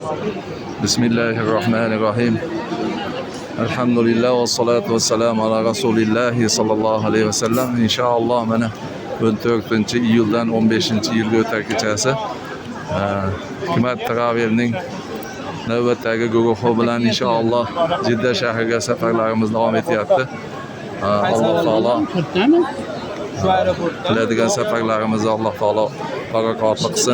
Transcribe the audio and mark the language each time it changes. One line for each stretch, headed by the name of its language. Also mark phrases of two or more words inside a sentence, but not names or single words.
Arabic: بسم الله الرحمن الرحيم. الحمد لله والصلاة والسلام على رسول الله صلى الله عليه وسلم.
Uzbek: İnşallah mana 14 iyuldan 15 yilga o'tar kechasi hukumat travelning navbatdagi guruhi bilan inshaalloh Jidda shahriga safarlarimiz davom etyapti. Alloh taolo qiladigan safarlarimizni Alloh taolo barakotli qilsin.